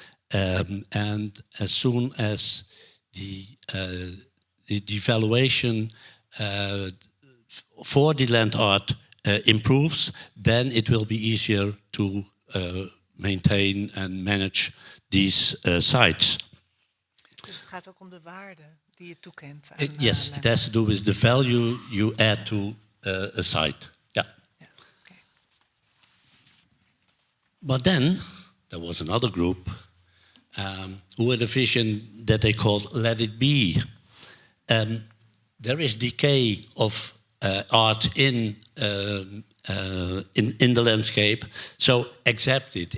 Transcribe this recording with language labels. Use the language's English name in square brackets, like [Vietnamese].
[English] And as soon as the evaluation for the land art improves, then it will be easier to maintain and manage these sites. [Dutch] Dus het gaat ook om de waarde die je toekent. [English] Yes, it has to do with the value you add to a site. Yeah. Okay. But then there was another group who had a vision that they called "Let It Be." There is decay of art in the landscape, so accept it.